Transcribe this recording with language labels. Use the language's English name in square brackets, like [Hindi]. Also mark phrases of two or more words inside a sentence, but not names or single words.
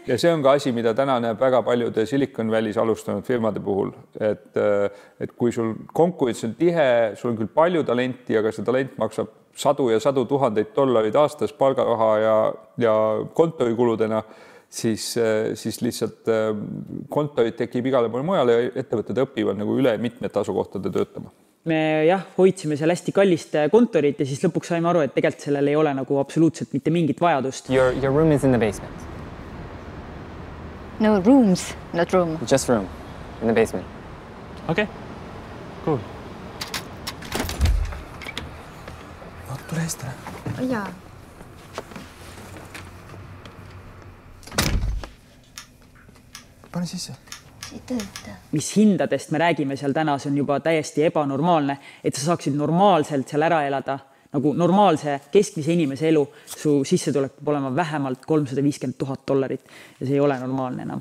[Estonian] Ja see on ka asi, mida täna näeb väga paljude Silicon Valley's alustanud firmade puhul, et kui sul konkurents on tihe, sul on küll palju talenti, aga see talent maksab sadu ja sadu tuhandeid dollareid aastas palgaraha ja kontorikuludena, siis lihtsalt kontorid tekib igale poole mujale ja ettevõtted õpivad nagu üle mitmete asukohtade töötama. Me hoidsime seal hästi kallist kontorit ja siis lõpuks saime aru, et tegelikult sellel ei ole nagu absoluutselt mitte mingit vajadust. [English] Your room is in the basement. No, rooms, not room. Just room, in the basement. Okay, cool. [Estonian] Tule eestele. Jaa. Pane sisse. See tööta. Mis hindadest me räägime seal täna, see on juba täiesti ebanormaalne, et sa saaksid normaalselt seal ära elada, nagu normaalse keskmise inimese elu, su sissetulek peab olema vähemalt $350,000 ja see ei ole normaalne enam.